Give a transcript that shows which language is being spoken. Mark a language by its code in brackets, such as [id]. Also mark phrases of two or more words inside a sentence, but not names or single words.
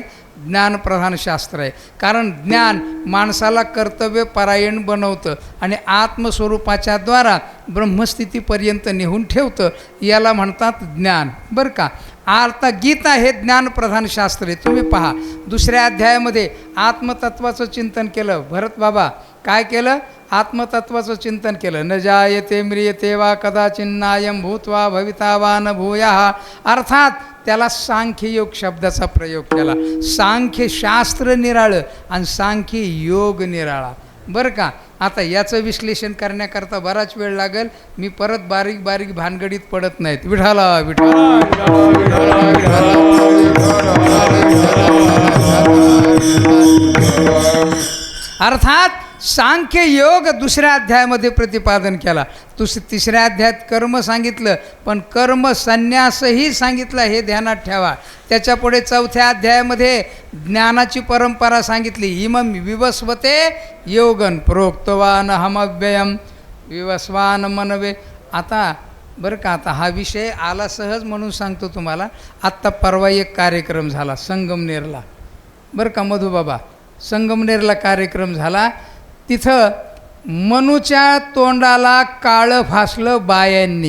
[mr] ज्ञानप्रधान शास्त्र आहे. कारण ज्ञान माणसाला कर्तव्यपरायण बनवतं आणि आत्मस्वरूपाच्या द्वारा ब्रह्मस्थितीपर्यंत नेऊन ठेवतं. याला म्हणतात ज्ञान. बरं का? आता गीता हे ज्ञानप्रधान शास्त्र आहे. तुम्ही पहा, 2ऱ्या अध्यायामध्ये आत्मतत्वाचं चिंतन केलं. भरत बाबा काय केलं? आत्मतत्वाचं चिंतन केलं. [sa] न जायते म्रियते वा कदाचिन्नायं भूत्वा भविता वा न भूयः. [mr] अर्थात त्याला सांख्ययोग शब्दाचा प्रयोग केला. सांख्य शास्त्र निराळं आणि सांख्य योग निराळा. बरं का? आता याचं विश्लेषण करण्याकरता बराच वेळ लागेल. मी परत बारीक बारीक भानगडीत पडत नाहीत. विठाला विठाला अर्थात सांख्य योग 2ऱ्या अध्यायामध्ये प्रतिपादन केला. 3ऱ्या अध्यायात कर्म सांगितलं, पण कर्म संन्यासही सांगितलं, हे ध्यानात ठेवा. त्याच्यापुढे 4थ्या अध्यायामध्ये ज्ञानाची परंपरा सांगितली. [sa] इमं विवस्वते योगन प्रोक्तवान हमव्ययम विवस्वान मनवे. [mr] आता बरं का, आता हा विषय आला सहज म्हणून सांगतो तुम्हाला. आत्ता परवा एक कार्यक्रम झाला संगमनेरला. बरं का मधुबाबा, संगमनेरला कार्यक्रम झाला. तिथं मनूच्या तोंडाला काळं फासलं बायांनी.